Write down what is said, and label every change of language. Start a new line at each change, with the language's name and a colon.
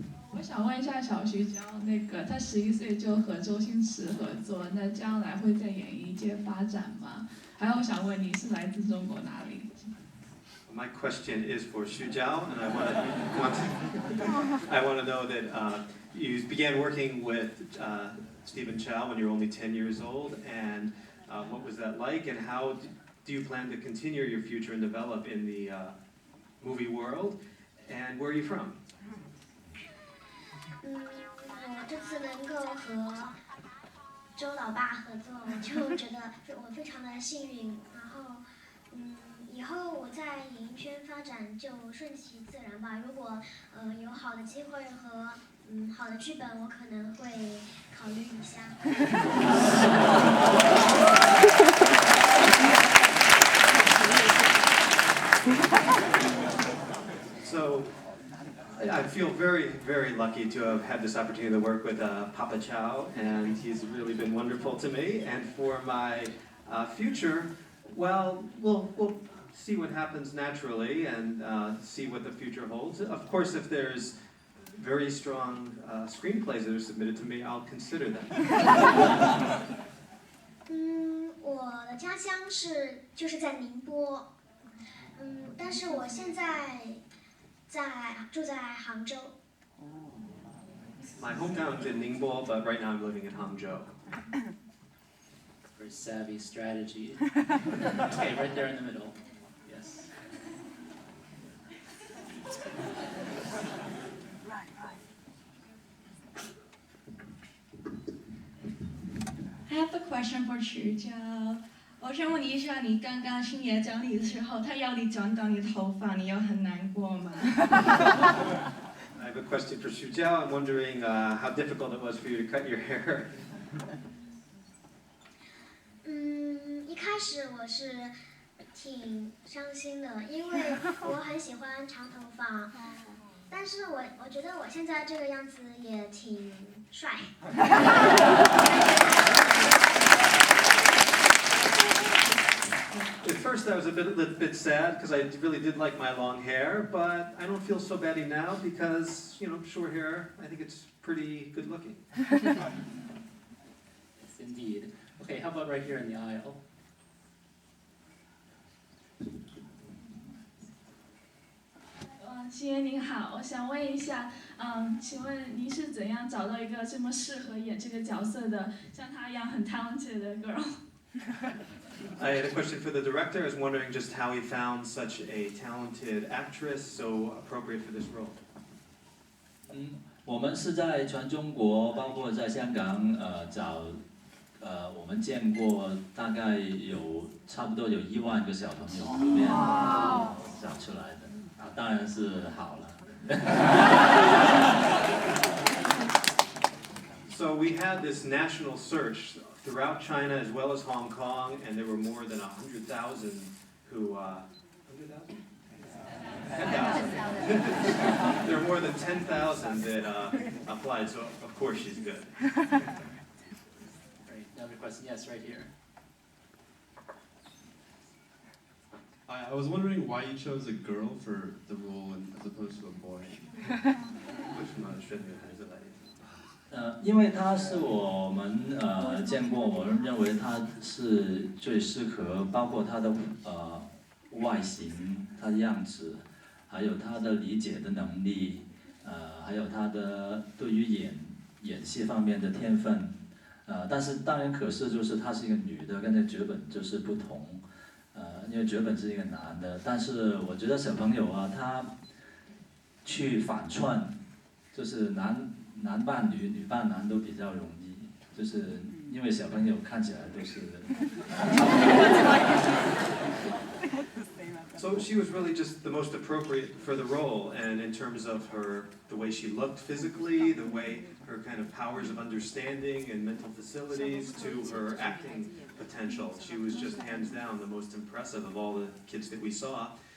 Chinese: 我想问一下小徐娇，他11岁就和周星驰合作，那将来会在演艺界发展吗？还有我想问你是来自中国哪里？
English: My question is for Xu Jiao, and I want to know that you began working with Stephen Chow when you were only 10 years old, and what was that like, and how do you plan to continue your future and develop in the movie world, and where are you from?
Chinese: 我这次能够和周老爸合作，我就觉得我非常的幸运。然后，以后我在演艺圈发展就顺其自然吧。如果有好的机会和好的剧本，我可能会考虑一下。
English: So, I feel very, very lucky to have had this opportunity to work with Papa Chow, and he's really been wonderful to me. And for my future, well, we'll see what happens naturally and see what the future holds. Of course, if there's very strong screenplays that are submitted to me, I'll consider them.
Chinese: 我的家乡就是在宁波，但是我现在住在杭州。
English: My hometown's in Ningbo, but right now I'm living in Hangzhou. Very savvy strategy. Okay, right there in the middle. Yes. I have a question for Chow.
Chinese: 我想问你一下，你刚刚星爷找你的时候，他要你剪短你的头发，你有很难过吗？
English: I have a question for Xu Jiao. I'm wondering how difficult it was for you to cut your hair.
Chinese: 一开始我是挺伤心的，因为我很喜欢长头发，但是我觉得我现在这个样子也挺帅。
English: At first I was a bit sad because I really did like my long hair, but I don't feel so batty now because, short hair, I think it's pretty good looking. Yes, indeed. Okay, how about right here in the aisle?
Chinese: 星爷您好，我想问一下，请问您是怎样找到一个这么适合演这个角色的，像她一样很
English: talented
Chinese: 的
English: girl？ I had a question for the director. I was wondering just how he found such a talented actress so appropriate for this role.
Chinese: 我们是在全中国，包括在香港，找，我们见过大概差不多有1万个小朋友里面找出来的，当然是好了。
English: So we had this national search throughout China as well as Hong Kong, and there were more than 100,000 who, 100,000? 10,000. There were more than 10,000 that applied, so of course she's good. Great. Another question? Yes, right here. I was wondering why you chose a girl for the role as opposed to a boy.
Chinese: 为什么选女孩子来演？因为她是我们见过，我认为她是最适合，包括她的外形、她的样子，还有她的理解的能力，还有她的对于演戏方面的天分，但是当然可是就是她是一个女的，跟这剧本就是不同，因为剧本是一个男的，但是我觉得小朋友啊，他去反串，就是男扮女，女扮男都比较容易，就是因为小朋友看起来都是。
English: So she was really just the most appropriate for the role, and in terms of the way she looked physically, the way her kind of powers of understanding and mental facilities to her acting potential, she was just hands down the most impressive of all the kids that we saw.